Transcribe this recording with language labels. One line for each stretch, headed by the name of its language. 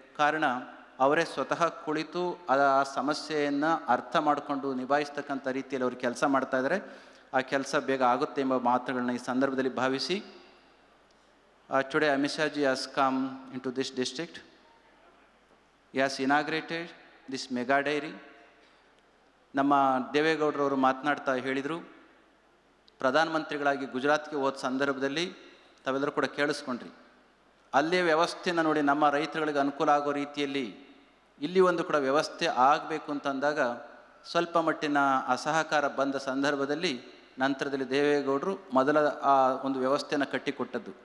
Kannada: ಕಾರಣ ಅವರೇ ಸ್ವತಃ ಕುಳಿತು ಆ ಸಮಸ್ಯೆಯನ್ನು ಅರ್ಥ ಮಾಡಿಕೊಂಡು ನಿಭಾಯಿಸ್ತಕ್ಕಂಥ ರೀತಿಯಲ್ಲಿ ಅವರು ಕೆಲಸ ಮಾಡ್ತಾಯಿದ್ದಾರೆ. ಆ ಕೆಲಸ ಬೇಗ ಆಗುತ್ತೆ ಎಂಬ ಮಾತುಗಳನ್ನ ಈ ಸಂದರ್ಭದಲ್ಲಿ ಭಾವಿಸಿ,
English: Today Amit Shaji has come in to this district. He has inaugurated this mega dairy.
Kannada: ನಮ್ಮ ದೇವೇಗೌಡರವರು ಮಾತನಾಡ್ತಾ ಹೇಳಿದರು, ಪ್ರಧಾನಮಂತ್ರಿಗಳಾಗಿ ಗುಜರಾತ್ಗೆ ಹೋದ ಸಂದರ್ಭದಲ್ಲಿ ತಾವೆಲ್ಲರೂ ಕೂಡ ಕೇಳಿಸ್ಕೊಂಡ್ರಿ, ಅಲ್ಲೇ ವ್ಯವಸ್ಥೆಯನ್ನು ನೋಡಿ ನಮ್ಮ ರೈತರುಗಳಿಗೆ ಅನುಕೂಲ ಆಗೋ ರೀತಿಯಲ್ಲಿ ಇಲ್ಲಿ ಒಂದು ಕೂಡ ವ್ಯವಸ್ಥೆ ಆಗಬೇಕು ಅಂತಂದಾಗ ಸ್ವಲ್ಪ ಮಟ್ಟಿನ ಅಸಹಕಾರ ಬಂದ ಸಂದರ್ಭದಲ್ಲಿ ನಂತರದಲ್ಲಿ ದೇವೇಗೌಡರು ಮೊದಲ ಆ ಒಂದು ವ್ಯವಸ್ಥೆಯನ್ನು ಕಟ್ಟಿಕೊಟ್ಟದ್ದು.